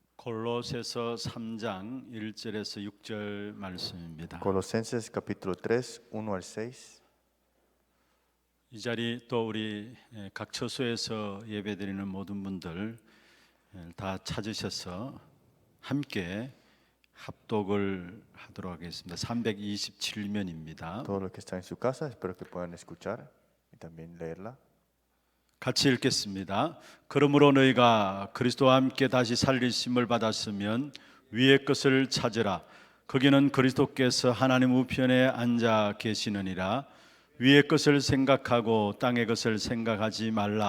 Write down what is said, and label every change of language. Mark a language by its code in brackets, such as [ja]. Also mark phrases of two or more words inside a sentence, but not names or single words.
[ko] 골로새서 3장 1절에서 6절 말씀입니다. [es] Colosenses capítulo 3, 1 al 6. [ko] 이 자리 또 우리 각 처소에서 예배드리는 모든 분들 다 찾으셔서 함께 합독을 하도록 하겠습니다. 327면입니다. [es] Todos los que están en su casa, espero que puedan escuchar y también leerla. [ko] 같이 읽겠습니다. 그러므로 너희가 그리스도와 함께 다시 살리심을 받았으면 위의 것을 찾으라. 거기는 그리스도께서 하나님 우편에 앉아 계시느니라. 위의 것을 생각하고 땅의 것을 생각하지 말라.